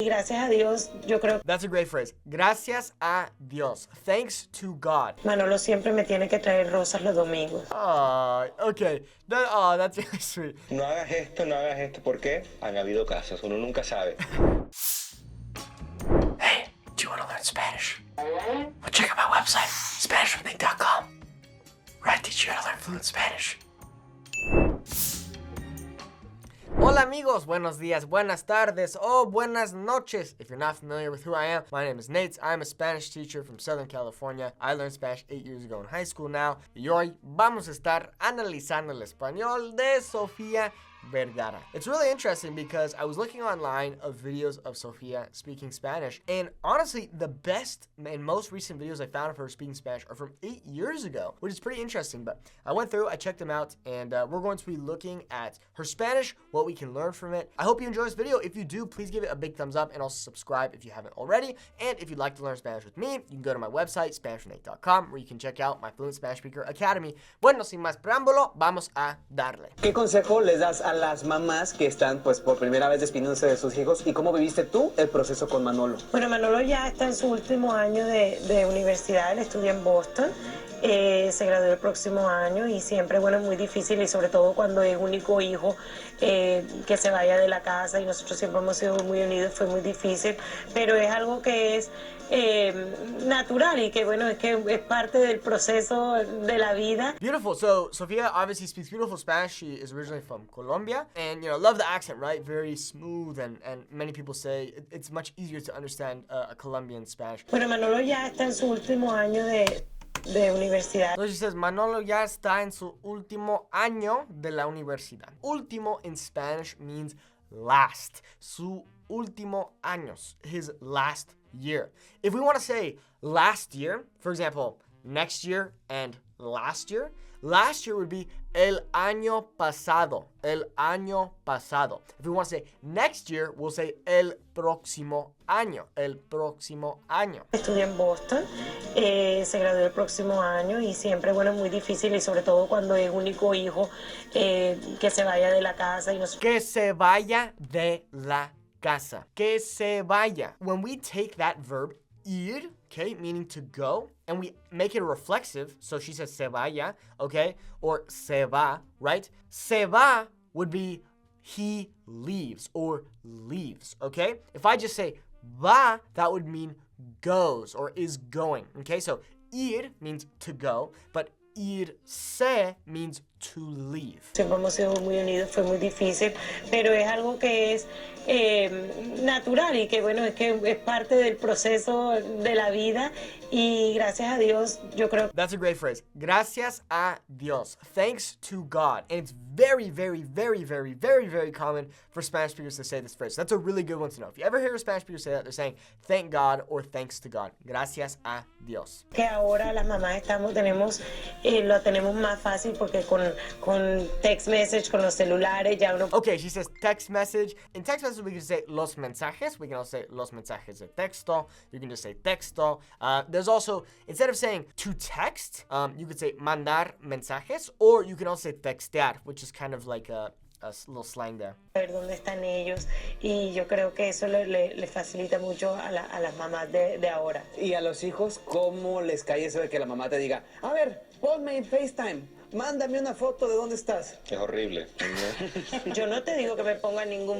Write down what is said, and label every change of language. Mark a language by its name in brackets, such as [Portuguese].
[Spanish] Y gracias a Dios, yo creo que [English] That's a great phrase. [Spanish] Gracias a Dios. [English] Thanks to God. [Spanish] Manolo siempre me tiene que traer rosas los domingos. [English] Okay. That's really sweet. [Spanish] No hagas esto, ¿por qué? Han habido casos, uno nunca sabe. [English] Hey, do you want to learn Spanish? Well, check out my website, SpanishFromThing.com, where I teach you how to learn fluent Spanish. [Spanish] Hola amigos, buenos días, buenas tardes, o buenas noches. [English] If you're not familiar with who I am, my name is Nate. I'm a Spanish teacher from Southern California. I learned Spanish 8 years ago in high school now. [Spanish] Y hoy vamos a estar analizando el español de Sofía Vergara. [English] It's really interesting because I was looking online of videos of Sofia speaking Spanish, and honestly, the best and most recent videos I found of her speaking Spanish are from 8 years ago, which is pretty interesting. But I went through, I checked them out, and we're going to be looking at her Spanish, what we can learn from it. I hope you enjoy this video. If you do, please give it a big thumbs up and also subscribe if you haven't already. And if you'd like to learn Spanish with me, you can go to my website, SpanishFromThing.com, where you can check out my Fluent Spanish Speaker Academy. [Spanish] Bueno, sin más preámbulo, vamos a darle. ¿Qué consejo les das a las mamás que están pues por primera vez despidiéndose de sus hijos y cómo viviste tú el proceso con Manolo? Bueno, Manolo ya está en su último año de universidad, él estudia en Boston. Se graduó el próximo año y siempre, bueno, es muy difícil y sobre todo cuando es único hijo que se vaya de la casa y nosotros siempre hemos sido muy unidos, fue muy difícil, pero es algo que es natural y que bueno, es que es parte del proceso de la vida. [English] Beautiful. So Sofia obviously speaks beautiful Spanish. She is originally from Colombia, and love the accent, right? Very smooth, and many people say it's much easier to understand a Colombian Spanish. [Spanish] Bueno, Manolo ya está en su último año de universidad. [English] So she says [Spanish] Manolo ya está en su último año de la universidad. [English] Último in Spanish means last. [Spanish] Su último años, [English] his last year. If we want to say last year, for example, next year and last year would be [Spanish] el año pasado. El año pasado. [English] If we want to say next year, we'll say [Spanish] el próximo año. El próximo año. Estudia en Boston, se graduó el próximo año y siempre, bueno, es muy difícil y sobre todo cuando es único hijo que se vaya de la casa y nosotros... Que se vaya de la casa. Que se vaya. [English] When we take that verb, ir, okay, meaning to go, and we make it a reflexive, so she says [Spanish] se vaya, [English] okay, or [Spanish] se va, [English] right? [Spanish] Se va [English] would be he leaves or leaves, okay? If I just say va, that would mean goes or is going, okay? So ir means to go, but irse means to leave. [Spanish] Siempre hemos sido muy unidos, fue muy difícil, pero es algo que es natural y que bueno, es que es parte del proceso de la vida y gracias a Dios, yo creo. [English] That's a great phrase. Gracias a Dios. Thanks to God. And it's very, very, very, very, very, very common for Spanish speakers to say this phrase. That's a really good one to know. If you ever hear a Spanish speaker say that, they're saying thank God or thanks to God. [Spanish] Gracias a Dios. Que ahora las mamás lo tenemos más fácil porque con [English] text message, [Spanish] con los celulares, ya uno... [English] Okay, she says text message. In text message, we can say [Spanish] los mensajes. [English] We can also say [Spanish] los mensajes de texto. [English] You can just say texto. There's also, instead of saying to text, you could say [Spanish] mandar mensajes, [English] or you can also say textear, which is kind of like a little slang there. [Spanish] Ver dónde están ellos y yo creo que eso le facilita mucho a las mamás de ahora. Y a los hijos, ¿cómo les cae eso de que la mamá te diga, a ver, ponme en FaceTime, mándame una foto de dónde estás? Es horrible. Yo no te digo que me ponga ningún